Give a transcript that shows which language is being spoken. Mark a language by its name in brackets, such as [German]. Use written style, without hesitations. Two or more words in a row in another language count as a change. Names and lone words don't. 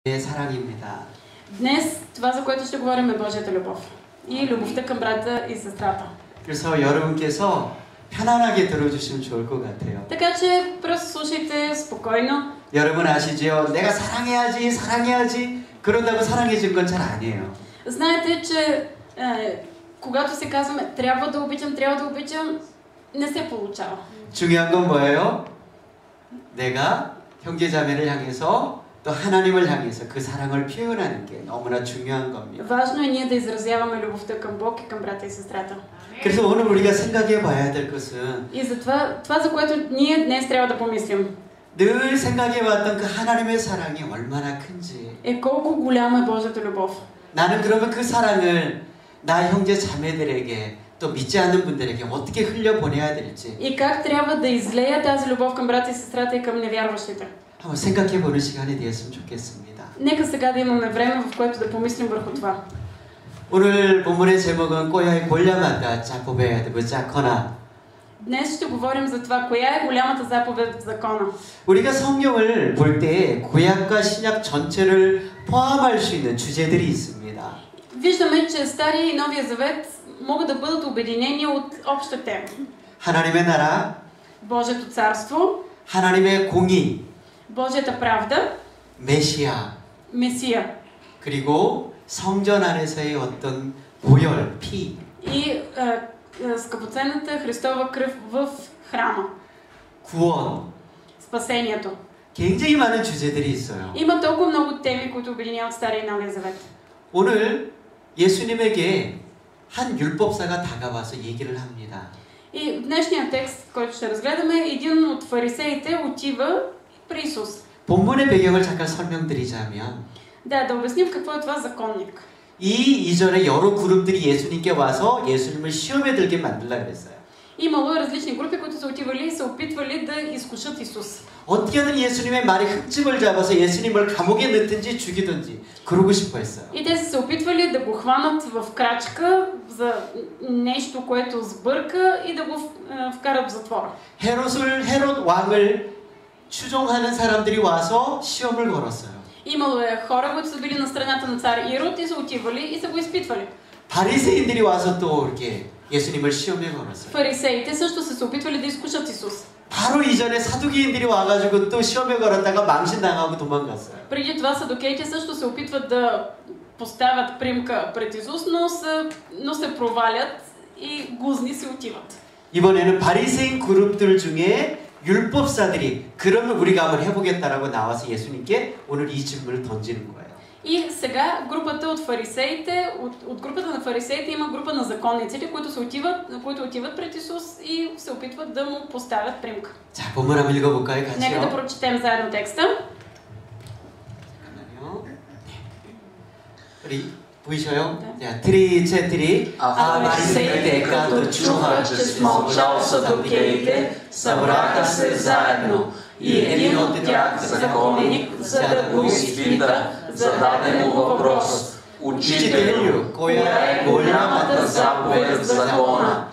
[Korean] 사랑입니다. [Bulgarian] Днес това, за което ще говорим, е Божията любов и любовта към брата и сестрата. [Korean] 그래서 여러분께서 편안하게 들어주시면 좋을 것 같아요. [Bulgarian] Така че просто слушайте спокойно. [Korean] 여러분 아시죠? 내가 사랑해야지, 사랑해야지. 그런다고 사랑해진 건 잘 아니에요. [Bulgarian] Знаете, че когато се казваме трябва да обичам, не се получава. [Korean] 중요한 건 뭐예요? 내가 형제자매를 향해서 또 하나님을 향해서 그 사랑을 표현하는 게 너무나 중요한 겁니다. [Bulgarian] Важно е ние да изразяваме любовта към Бог и към брата и сестрата. [Korean] 그래서 오늘 우리가 생각해 봐야 될 것은 [Bulgarian] И затова това, за което ние днес трябва да помислим, [Korean] 늘 생각해 왔던 그 하나님의 사랑이 얼마나 큰지. [Bulgarian] е колко голяма е Божията любов. [Korean] 나는 그러면 그 사랑을 나 형제 자매들에게 또 믿지 않는 분들에게 어떻게 흘려 보내야 될지. [Bulgarian] И как трябва да излея тази любов към брата и сестрата и към невярващите. [Korean] 한번 생각해 보는 시간이 되었으면 좋겠습니다. [Bulgarian] Нека сега да имаме време, в което да помислим върху това. [Korean] 오늘 본문의 제목은 꼬야의 골리앗과 자포베야 자커나. [Bulgarian] Днес ще говорим за това, коя е голямата заповед в закона. [Korean] 우리가 성경을 볼 때 구약과 신약 전체를 포함할 수 있는 주제들이 있습니다. [Bulgarian] Виждаме, че Стария и Новия Завет могат да бъдат обединени от обща тема. [Korean] 하나님의 나라, [Bulgarian] Божието царство, [Korean] 하나님의 공의, [Bulgarian] Божията правда, [Korean] 메시아, [Bulgarian] Месия [Korean] 그리고 성전 안에서의 어떤 보혈, 피. [Bulgarian] и скъпоценната Христова кръв в храма. [Korean] 구원. [Bulgarian] Спасението. [Korean] 굉장히 많은 주제들이 있어요. [Bulgarian] Има толкова много теми, които обединяват Стария и Новия Завет. [Korean] 오늘 예수님에게 한 율법사가 다가와서 얘기를 합니다. [Bulgarian] И в днешния текст, който ще разгледаме, един от фарисеите отива при Исус. [Korean] 본문의 배경을 잠깐 설명드리자면 [Bulgarian] Да обясним какво е това законник. [Korean] 이 이전에 여러 그룹들이 예수님께 와서 예수님을 시험에 들게 만들라 그랬어요. [Bulgarian] Имало различни групи, които са отивали и се опитвали да изкушат Исус. [Korean] 어떻게든 예수님의 말에 흠집을 잡아서 예수님을 감옥에 넣든지 죽이든지 그러고 싶어 했어요. [Bulgarian] И те са се опитвали да го хванат в крачка за нещо, което сбърка и да го вкарат в затвора. [Korean] 헤롯 왕을 추종하는 사람들이 와서 시험을 걸었어요. [Bulgarian] Имало е хора, които са били на страната на цар Ирод и са отивали и са го изпитвали. [Korean] 바리새인들이 와서 또 이렇게 예수님을 시험에 걸었어요. [Bulgarian] Фарисеите също са се опитвали да изкушат Исус. [Korean] 바로 이전에 사두개인들이 와가지고 또 시험에 걸었다가 망신당하고 도망갔어요. [Bulgarian] Преди това садукеите също се опитват да поставят примка пред Исус, но се провалят и гузни си отиват. [Korean] 이번에는 바리새인 그룹들 중에 율법사들이 그러면 우리가 한번 해보겠다라고 나와서 예수님께 오늘 이 질문을 던지는 거예요. [Bulgarian] И сега групата от фарисеите, от групата на фарисеите има група на законниците, които отиват пред Исус и се опитват да му поставят примка. [Korean] 자, 본문 한번 읽어볼까요, 같이요? [Bulgarian] Нека да прочетем заедно текста. [Korean] 잠깐만요. 우리 보이셔요? 자, 트리. [Bulgarian] Фарисеите, като чуха, че смълчал садукеите, събраха се заедно. И един от тях, законник, за да го изпита, зададе му въпрос: Учителю, коя е голямата заповед в закона?